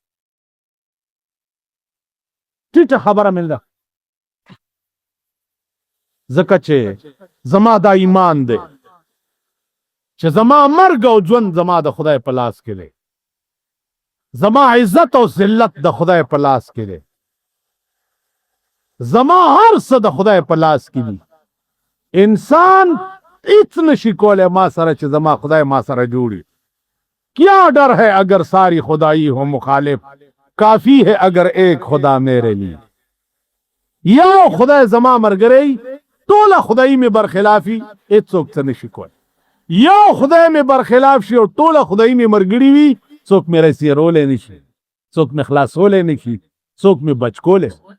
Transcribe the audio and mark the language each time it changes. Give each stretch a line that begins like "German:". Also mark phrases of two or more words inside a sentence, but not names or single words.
Pashto: ټیټه خبره مې ده ځکه چې زما دا ایمان دی چې زما مرګ او ژوند زما د خدای په لاس کې دی زما عزت او ذلت د خدای په لاس کې دی زما هر څه د خدای په لاس کې دي انسان هیڅ نشي کولی ما سره چې زما خدای ما سره جوړي
Urdu: کیا ڈر ہے اگر ساری خدائی ہو مخالف کافی ہے اگر ایک خدا میرے لیے
Pashto: یو خدای زما مرګري ټوله خدای می برخلافي هیڅوک څه نشي کولی یو خدای می برخلاف شي او ټوله خدای می مرګړي وي څوک مې رسیرولې نشي څوک مې خلاصولې نشي څوک مې بچ کولې